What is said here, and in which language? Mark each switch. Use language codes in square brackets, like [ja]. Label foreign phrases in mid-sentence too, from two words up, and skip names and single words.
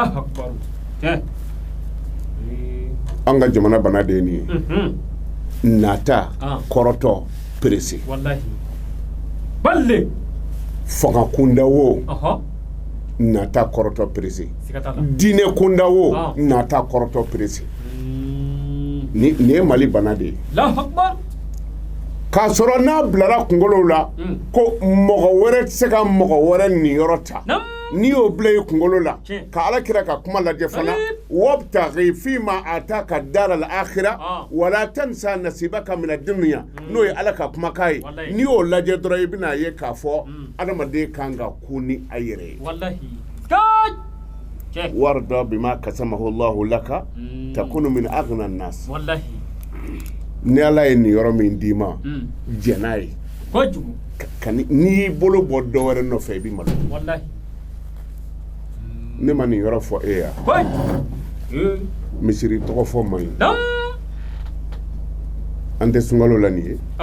[bm] an ka jamana bana de ye nin ye nata kɔrɔtɔ perese fanga kunda wo nata kɔrɔtɔ perese diinɛ kunda wo nata kɔrɔtɔ perese nin ye Mali bana de ye k'a sɔrɔ n'a bilara kunkolow la ko mɔgɔ wɛrɛ tɛ se ka mɔgɔ wɛrɛ niyɔrɔ ta n'i y'o bila i kunkolo la ka ala kira ka kuma lajɛ fana [ar] وابتغ فيما آتاك الدار الآخرة ولا تنس نصيبك من الدنيا [bm] n'o ye ala ka kumakan ye n'i y'o lajɛ dɔrɔn i bɛna ye k'a fɔ adamaden kan ka ku ni a yɛrɛ ye [ar] وارض بما قسمه الله لك تكن من أغنى الناس [bm] ni ala ye nin yɔrɔ min d'i ma jɛ n'a ye n'i y'i bolo bɔ dɔ wɛrɛ nɔfɛ i bɛ malo ne ma nin yɔrɔ fɔ e ya misiri tɔgɔ fɔ man ɲi an tɛ sunkalo la nin ye